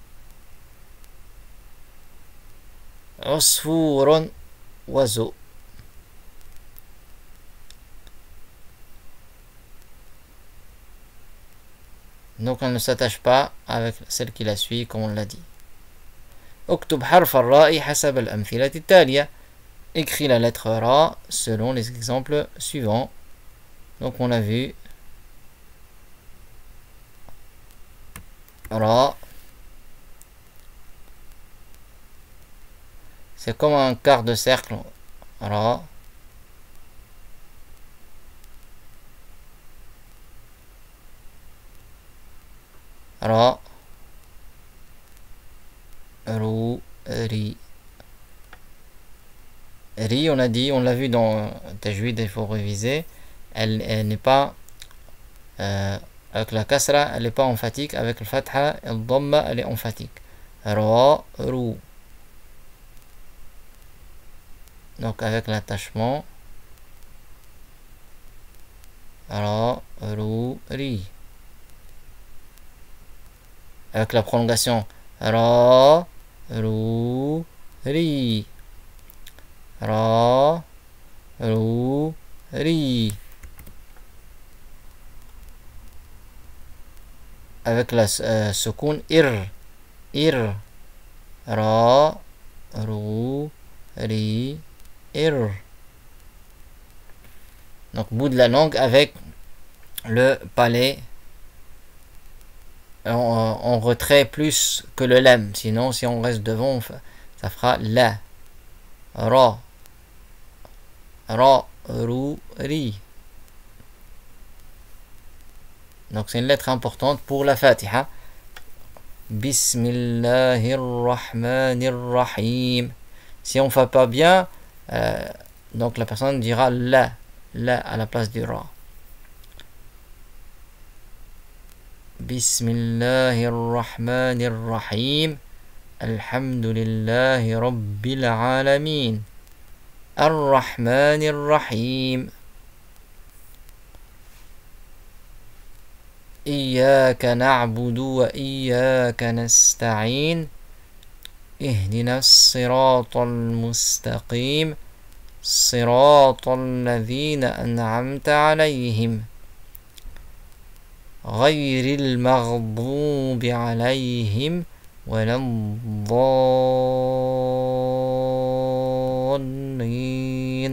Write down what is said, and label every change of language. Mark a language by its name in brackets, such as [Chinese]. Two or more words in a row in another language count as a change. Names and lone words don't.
[French] Usfurun, oiseau. Donc elle ne s'attache pas avec celle qui la suit comme on l'a dit. [Arabic] اكتب حرف الراء حسب الأمثلة التالية. [French] Écris la lettre Ra selon les exemples suivants. Donc on a vu Ra. C'est comme un quart de cercle. Ra. Ra. Rou. Ri. Ri, on a dit, on l'a vu dans Tajwid, il faut réviser. Elle n'est pas avec la kasra, elle n'est pas emphatique. Avec le fatha et le dhamma, elle est emphatique. Ra, rou. Donc avec l'attachement. Ra, rou, ri. Avec la prolongation. Ra, rou, ri. Ra, rou, ri. Avec la sukun ir. Ir. Ra, rou, ri, ir. Donc bout de la langue avec le palais en retrait plus que le lem. Sinon, si on reste devant, ça fera la. Ra. Ra, rou, ri. Donc c'est une lettre importante pour la Fatiha. [Arabic] بسم الله الرحمن الرحيم. [French] Si on ne fait pas bien, donc la personne dira la à la place du ra. [Arabic] بسم الله الرحمن الرحيم. الحمد لله رب العالمين. الرحمن الرحيم. إياك نعبد وإياك نستعين اهدنا الصراط المستقيم صراط الذين أنعمت عليهم غير المغضوب عليهم ولا الضالين.